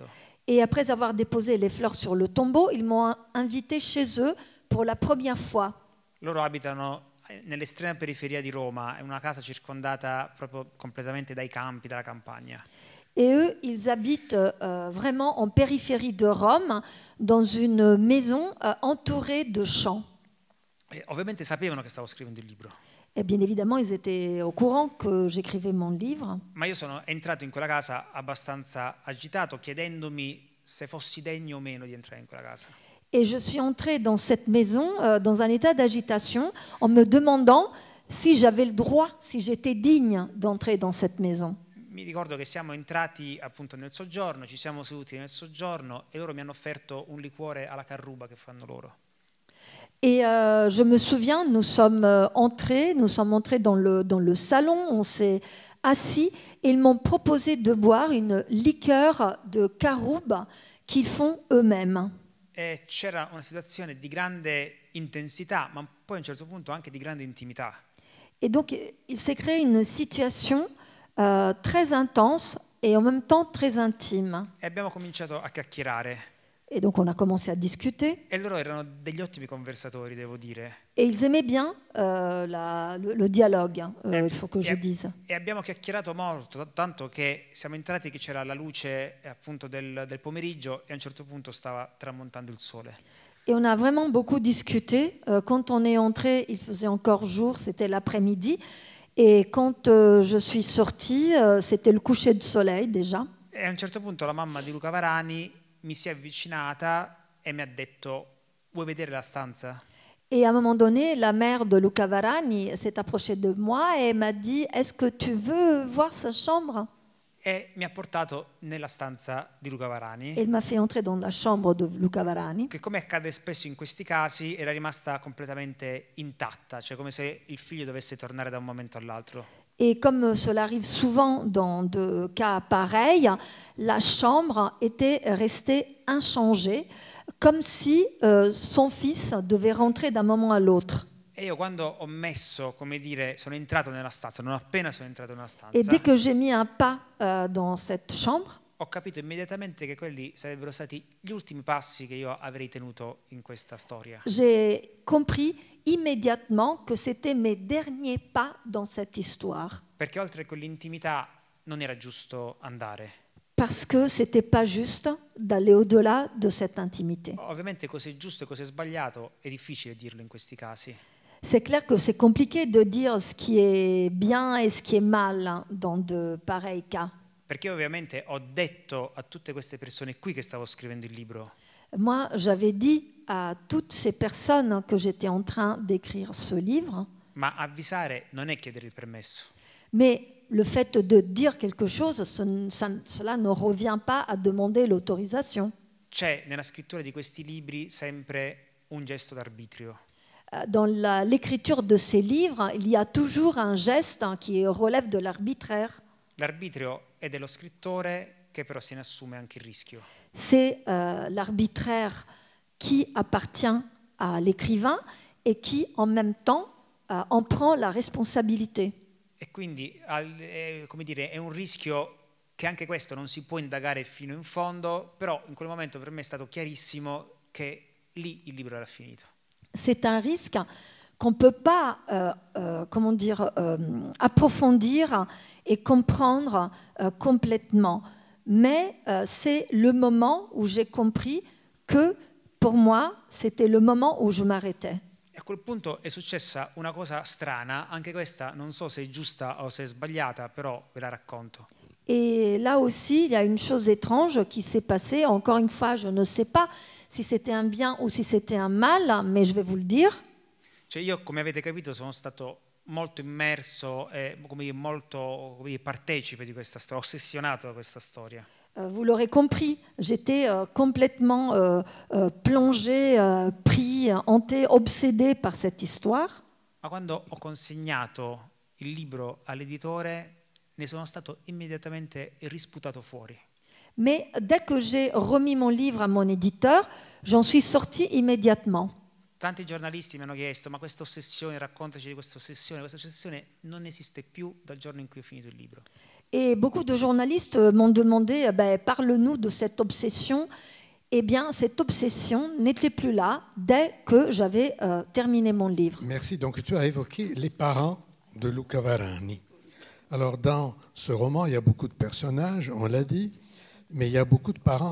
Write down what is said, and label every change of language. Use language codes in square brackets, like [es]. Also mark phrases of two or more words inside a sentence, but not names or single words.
[fr] Et après avoir déposé les fleurs sur le tombeau, ils m'ont invité chez eux pour la première fois. [it] Loro abitano nell'estrema periferia di Roma, è una casa circondata proprio completamente dai campi, dalla campagna. [fr] Et eux, ils habitent vraiment en périphérie de Rome, dans une maison entourée de champs. [it] E ovviamente sapevano che stavo scrivendo il libro. [fr] Et bien évidemment, ils étaient au courant que j'écrivais mon livre. [it] Ma io sono entrato in quella casa abbastanza agitato, chiedendomi se fossi degno o meno di entrare in quella casa. [fr] Et je suis entrée dans cette maison dans un état d'agitation en me demandant si j'avais le droit, si j'étais digne d'entrer dans cette maison. [it] Mi ricordo che siamo entrati appunto nel soggiorno, ci siamo seduti nel soggiorno e loro mi hanno offerto un liquore alla carruba che fanno loro. [fr] Et je me souviens, nous sommes entrés dans le salon, on s'est assis et ils m'ont proposé de boire une liqueur de caroube qu'ils font eux-mêmes. [it] E c'era una situazione di grande intensità, ma poi a un certo punto anche di grande intimità. [fr] Et donc, il s'est créé une situation très intense et en même temps très intime. [it] E abbiamo cominciato a chiacchierare. [fr] Et donc, on a commencé à discuter. [it] E loro erano degli ottimi conversatori, devo dire. [fr] Et ils aimaient bien le dialogue, il faut que je dise. [it] E abbiamo chiacchierato molto, tanto che siamo entrati che c'era la luce appunto del pomeriggio e a un certo punto stava tramontando il sole. [fr] Et on a vraiment beaucoup discuté. Quand on est entré, il faisait encore jour, c'était l'après-midi. Et quand je suis sortie, c'était le coucher de soleil déjà. [it] E a un certo punto la mamma di Luca Varani mi si è avvicinata e mi ha detto: vuoi vedere la stanza? [fr] Et à un moment donné, la mère de Luca Varani s'est approchée de moi et m'a dit: est-ce que tu veux voir sa chambre? [it] E mi ha portato nella stanza di Luca Varani. [fr] Et il m'a fait entrer dans la chambre de Luca Varani. [it] Che, come accade spesso in questi casi, era rimasta completamente intatta, cioè come se il figlio dovesse tornare da un momento all'altro. [fr] Et comme cela arrive souvent dans de cas pareils, la chambre était restée inchangée, comme si son fils devait rentrer d'un moment à l'autre. [it] E io quando ho messo, come dire, sono entrato nella stanza, non appena sono entrato nella stanza, [fr] Et dès que j'ai mis un pas dans cette chambre, [it] ho capito immediatamente che quelli sarebbero stati gli ultimi passi che io avrei tenuto in questa storia. [fr] j'ai compris immédiatement que c'était mes derniers pas dans cette histoire. [it] Perché oltre a quell'intimità non era giusto andare. [fr] Parce que c'était pas juste d'aller au-delà de cette intimité. [it] Ovviamente cos'è giusto e cos'è sbagliato è difficile dirlo in questi casi. [fr] C'est clair que c'est compliqué de dire ce qui est bien et ce qui est mal dans de pareils cas. [it] Perché ovviamente ho detto a tutte queste persone qui che stavo scrivendo il libro: [fr] Moi, j'avais dit à toutes ces personnes que j'étais en train d'écrire ce livre, [it] ma avvisare non è chiedere il permesso. [fr] mais le fait de dire quelque chose, cela ne revient pas à demander l'autorisation. [it] C'è nella scrittura di questi libri sempre un gesto d'arbitrio. [fr] Dans l'écriture de ces livres, il y a toujours un geste qui relève de l'arbitraire. [it] L'arbitrio è dello scrittore che però se ne assume anche il rischio. [fr] C'est l'arbitraire qui appartient à l'écrivain et qui, en même temps, en prend la responsabilité. [it] E quindi, come dire, è un rischio che anche questo non si può indagare fino in fondo, però in quel momento per me è stato chiarissimo che lì il libro era finito. [fr] C'est un risque qu'on ne peut pas approfondir et comprendre complètement. Mais c'est le moment où j'ai compris que, pour moi, c'était le moment où je m'arrêtais. [it] E a quel punto è successa una cosa strana, anche questa non so se è giusta o se è sbagliata, però ve la racconto. [fr] Et là aussi, il y a une chose étrange qui s'est passée. Encore une fois, je ne sais pas si c'était un bien ou si c'était un mal, mais je vais vous le dire. [it] Cioè io, come avete capito, sono stato molto immerso e molto partecipe di questa storia, ossessionato da questa storia. [fr] Vous l'aurez compris, j'étais complètement plongé, pris, hanté, obsédé par cette histoire. [it] Ma quando ho consegnato il libro all'editore, ne sono stato immediatamente risputato fuori. [fr] Mais dès que j'ai remis mon livre à mon éditeur, j'en suis sortie immédiatement. [it] Tanti giornalisti mi hanno chiesto: ma questa ossessione, raccontaci di questa ossessione non esiste più dal giorno in cui ho finito il libro. [fr] Et beaucoup de journalistes m'ont demandé, parle-nous de cette obsession. Eh bien, cette obsession n'était plus là dès que j'avais terminé mon livre. Merci. Donc, tu as évoqué les parents de Luca Varani. Alors, dans ce roman, il y a beaucoup de personnages, on l'a dit, mais il y a beaucoup de parents.